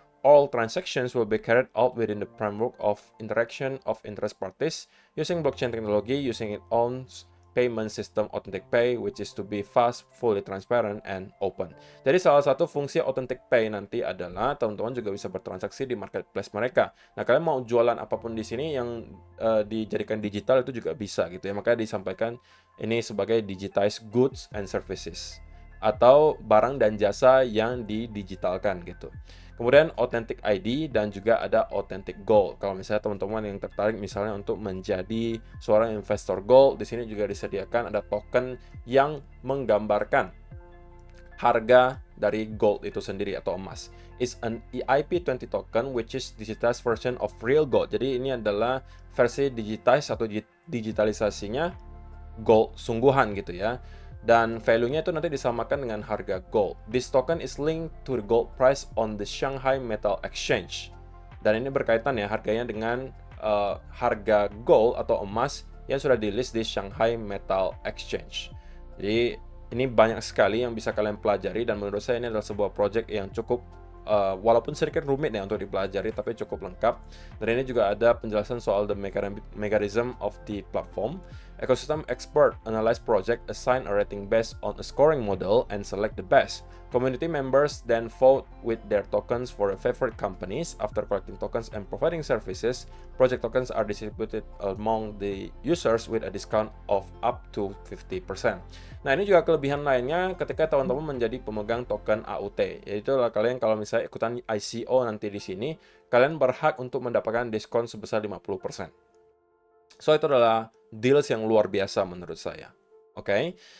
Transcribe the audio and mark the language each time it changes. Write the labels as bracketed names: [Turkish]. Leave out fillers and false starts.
[English] All transactions will be carried out within the framework of interaction of interest parties using blockchain technology using its own payment system Authentic Pay, which is to be fast, fully transparent, and open. [Indonesian] Jadi salah satu fungsi Authentic Pay nanti adalah teman-teman juga bisa bertransaksi di marketplace mereka. Nah, kalian mau jualan apapun di sini yang dijadikan digital itu juga bisa gitu ya. Makanya disampaikan ini sebagai [English] digitized goods and services [Indonesian] atau barang dan jasa yang didigitalkan gitu. Kemudian Authentic ID dan juga ada Authentic Gold. Kalau misalnya teman-teman yang tertarik misalnya untuk menjadi seorang investor gold, di sini juga disediakan ada token yang menggambarkan harga dari gold itu sendiri atau emas. [English] It's an EIP20 token which is digitized version of real gold. [Indonesian] Jadi ini adalah versi digitized atau digitalisasinya gold sungguhan gitu ya. Dan value-nya itu nanti disamakan dengan harga gold. [English] This token is linked to the gold price on the Shanghai Metal Exchange. [Indonesian] Dan ini berkaitan ya harganya dengan harga gold atau emas yang sudah di-list di Shanghai Metal Exchange. Jadi ini banyak sekali yang bisa kalian pelajari dan menurut saya ini adalah sebuah project yang cukup walaupun sedikit rumit ya untuk dipelajari tapi cukup lengkap. Dan ini juga ada penjelasan soal [English] the mechanism of the platform. Ecosystem expert analyze project, assign a rating based on a scoring model, and select the best. Community members then vote with their tokens for their favorite companies. After collecting tokens and providing services, project tokens are distributed among the users with a discount of up to 50%. [Indonesian] Nah, ini juga kelebihan lainnya ketika teman-teman menjadi pemegang token AUT. Yaitu kalian kalau misalnya ikutan ICO nanti di sini, kalian berhak untuk mendapatkan diskon sebesar 50%. So, itu adalah deals yang luar biasa menurut saya. Oke.